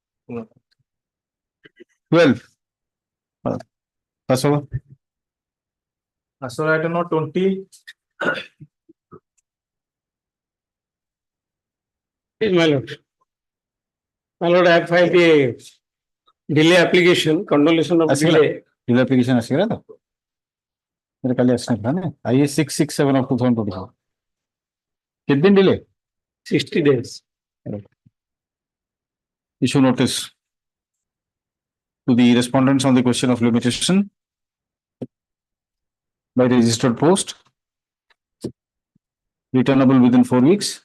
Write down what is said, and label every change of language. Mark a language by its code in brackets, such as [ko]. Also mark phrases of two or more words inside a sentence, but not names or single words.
[en] 12. Pass over. So I don't know 20. Yes, my lord. My lord, I have filed a delay application, condolation of delay. Delay application [or] ଆସିଗଲା ତ? [hi] मेरे काली [or] ଆସିନଥିଲା ନା? [en] IS 667 of 2024. [or] କେତେ ଦିନ delay? [en] 60 days. Issue notice to the respondents on the question of limitation by registered post, returnable within 4 weeks.